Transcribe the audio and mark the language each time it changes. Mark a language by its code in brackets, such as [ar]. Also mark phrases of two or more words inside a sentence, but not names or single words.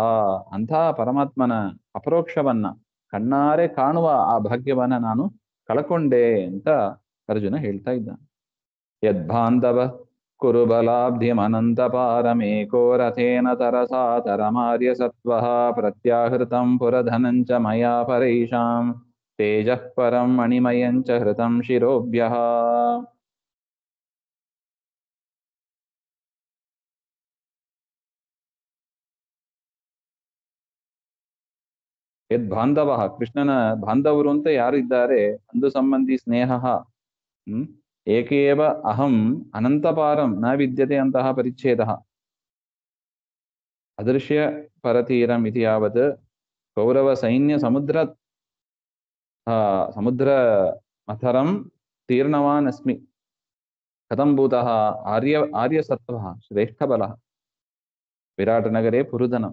[kn] ಅಂಥ ಪರಮಾತ್ಮನ ಅಪರೋಕ್ಷವನ್ನ ಕಣ್ಣಾರೆ ಕಾಣುವ ಆ ಭಾಗ್ಯವನ್ನ ನಾನು ಕಳಕೊಂಡೆ ಅಂತ ಅರ್ಜುನ ಹೇಳ್ತಾ ಇದ್ದಾನೆ. [sa] ಯದ್ಬಾಂಧವ ಕುರುಬಲಾಬ್ಧಿಮನಂತಪಾರಮೇಕೋ ರಥೇನ ತರಸಾ ತರಮಾರ್ಯ ಸತ್ವಃ ಪ್ರತ್ಯಾಹೃತಂ ಪುರಧನಂಚ ಮಯಾ ಪರೈಷಾಂ ತೇಜಃ ಪರಂ ಮಣಿಮಯಂಚ ಹೃತಂ ಶಿರೋಭ್ಯಃ. ಯದ್ ಬಾಂಧವ, [kn] ಕೃಷ್ಣನ ಬಾಂಧವರು ಅಂತ ಯಾರಿದ್ದಾರೆ, ಅಂದು ಸಂಬಂಧಿ ಸ್ನೇಹ [sa] ಏಕೇವ ಅಹಂ ಅನಂತಪಾರಂ ನ ವಿದ್ಯತೆ ಅಂತಹ ಪರಿಚ್ಛೇದ ಅದೃಶ್ಯ ಪರತೀರಂ ಇತಿ ಯಾವತ್ ಕೌರವ ಸೈನ್ಯ ಸಮುದ್ರ ಮಥರಂ ತೀರ್ಣವಾನ್ ಅಸ್ಮಿ ಕಥಂ ಭೂತಃ ಆರ್ಯಸತ್ವಃ ಶ್ರೇಷ್ಠಬಲಃ ವಿರಾಟನಗರೇ ಪುರುಧನಂ.